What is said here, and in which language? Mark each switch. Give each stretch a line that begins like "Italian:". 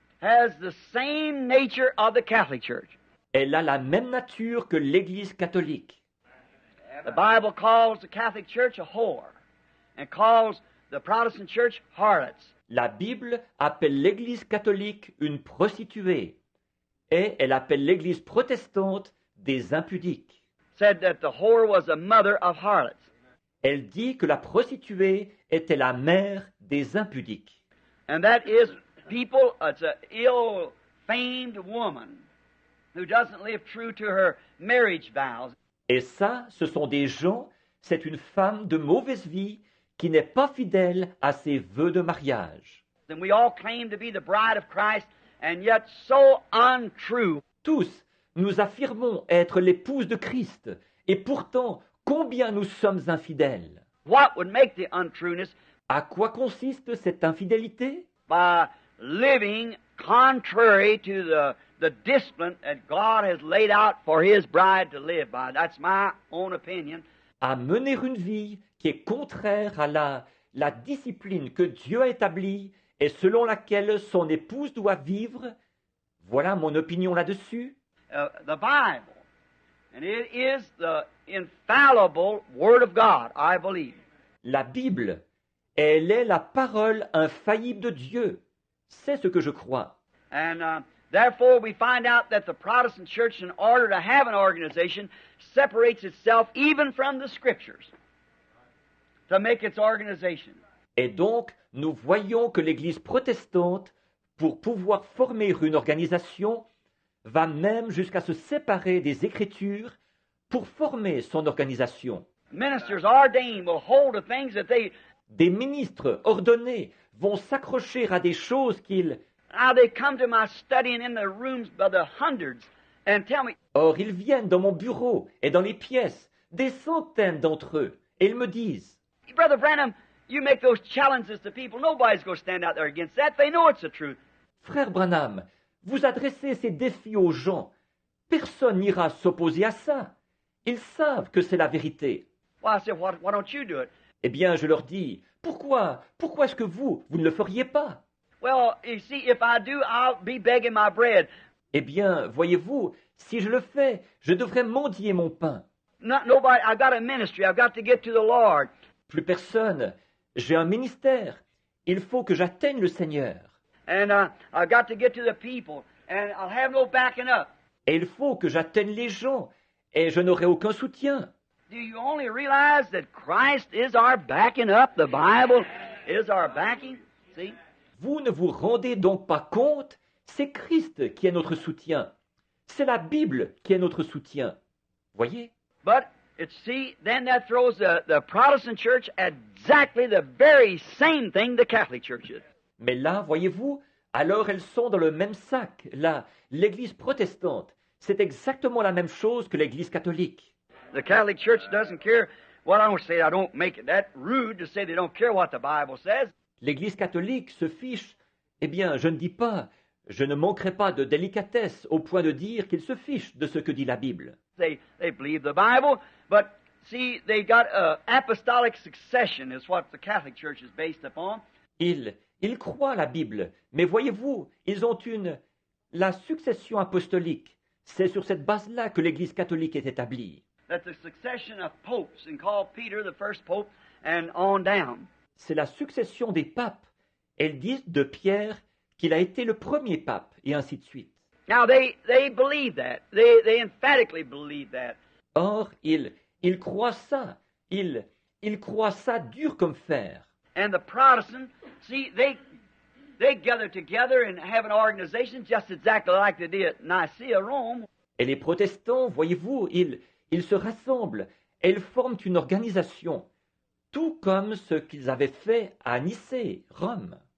English: has the same nature of the Catholic Church.
French: Elle a la même nature que l'Église catholique.
English: The Bible calls the Catholic Church a whore and calls the Protestant Church harlots.
French: La Bible appelle l'Église catholique une prostituée et elle appelle l'Église protestante des impudiques.
English: Said that the whore was the mother of harlots.
French: Elle dit que la prostituée était la mère des impudiques.
English: And that is people, it's an ill-famed woman who doesn't live true to her marriage vows.
French: Et ça, ce sont des gens, c'est une femme de mauvaise vie qui n'est pas fidèle à ses vœux de mariage.
English: And we all claim to be the bride of Christ, and yet so untrue.
French: Tous, nous affirmons être l'épouse de Christ, et pourtant, combien nous sommes infidèles.
English: What would make the untrueness?
French: À quoi consiste cette infidélité?
English: By living contrary to the discipline that God has laid out for His bride to live by. That's my own opinion.
French: À mener une vie qui est contraire à la discipline que Dieu a établie et selon laquelle son épouse doit vivre. Voilà mon opinion là-dessus.
English: The Bible, and it is the infallible Word of God, I believe.
French: La Bible, elle est la parole infaillible de Dieu. C'est ce que je crois.
English: And therefore we find out that the Protestant Church, in order to have an organization, separates itself even from the Scriptures to make its organization.
French: Et donc, nous voyons que l'Église protestante, pour pouvoir former une organisation, va même jusqu'à se séparer des Écritures pour former son organisation.
English: Ministers ordained will hold to things that they...
French: Des ministres ordonnés vont s'accrocher à des choses qu'ils...
English: Now they come to my study and in the rooms by the hundreds and tell me,
French: Or, ils viennent dans mon bureau et dans les pièces, des centaines d'entre eux, et ils me disent,
English: Brother Branham, you make those challenges to people. Nobody's going to stand out there against that. They know it's the truth.
French: Frère Branham, vous adressez ces défis aux gens. Personne n'ira s'opposer à ça. Ils savent que c'est la vérité.
English: Well, I said, why don't you do it?
French: Eh bien, je leur dis, pourquoi est-ce que vous ne le feriez pas?
English: Well, you see, if I do, I'll be begging my bread.
French: Eh bien, voyez-vous, si je le fais, je devrais mendier mon pain.
English: Nobody, I've got a ministry. I've got to get to the Lord.
French: Plus personne. J'ai un ministère. Il faut que j'atteigne le Seigneur.
English: And I've got to get to the people. And I'll have no backing up.
French: Et il faut que j'atteigne les gens. Et je n'aurai aucun soutien.
English: Do you only realize that Christ is our backing up? The Bible is our backing? See?
French: Vous ne vous rendez donc pas compte? C'est Christ qui est notre soutien. C'est la Bible qui est notre soutien. Voyez?
English: But, then that throws the Protestant Church at exactly the very same thing the Catholic Church is.
French: Mais là, voyez-vous, alors elles sont dans le même sac. Là, l'Église protestante, c'est exactement la même chose que l'Église catholique.
English: The Catholic Church doesn't care. Well, I don't say I don't make it that rude to say they don't care what the Bible says.
French: L'Église catholique se fiche. Eh bien, je ne dis pas, je ne manquerai pas de délicatesse au point de dire qu'ils se fichent de ce que dit la Bible.
English: They believe the Bible, but see, they got apostolic succession is what the Catholic Church is based upon.
French: Ils croient la Bible, mais voyez-vous, ils ont la succession apostolique. C'est sur cette base-là que l'Église catholique est établie.
English: That's the succession of popes, and called Peter the first pope, and on down.
French: C'est la succession des papes. Elles disent de Pierre qu'il a été le premier pape, et ainsi de suite.
English: Now they believe that. They emphatically believe that.
French: Or, ils croient ça. Ils croient ça dur comme fer.
English: And the Protestants, see, they gather together and have an organization just exactly like they did at Nicaea, Rome.
French: Et les protestants, voyez-vous, ils se rassemblent et ils forment une organisation, tout comme ce qu'ils avaient fait à Nicée, Rome.